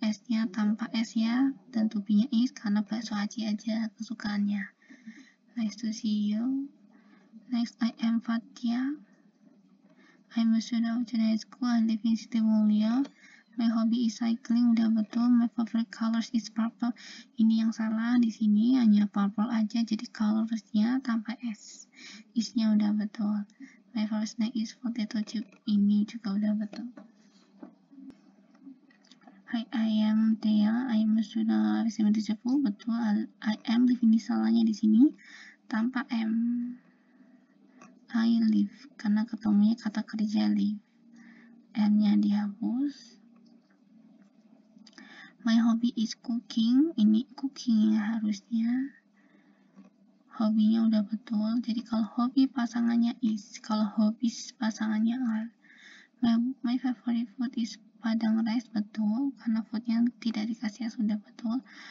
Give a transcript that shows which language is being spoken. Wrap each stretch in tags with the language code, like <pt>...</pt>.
<id>S-nya tanpa S ya, dan to-be-nya is karena bakso aci aja kesukaannya.</id> <en>Nice to see you. Next, I am Fatia. I'm a student of General School. I live in Siti Mulia. My hobby is cycling,</en> <id>udah betul.</id> <en>My favorite colors is purple.</en> <id>Ini yang salah di sini, hanya purple aja, jadi colorsnya tanpa S. Isnya udah betul.</id> <en>My favorite snack is potato chip.</en> <id>Ini juga udah betul.</id> <en>Hi, I am Thea. I am a student of SMP Cepu.</en> <id>Betul.</id> <en>I am live</en> <id>ini salahnya di sini tanpa M.</id> <en>I live</en> <id>karena ketemunya kata kerja live. N-nya dihapus.</id> <en>My hobby is cooking.</en> <id>Ini cooking ya harusnya. Hobinya udah betul. Jadi kalau hobi pasangannya is, kalau hobbies pasangannya are.</id> <en>My favorite food is padang rice,</en> <id>betul. Karena foodnya tidak dikasih S, sudah betul.</id>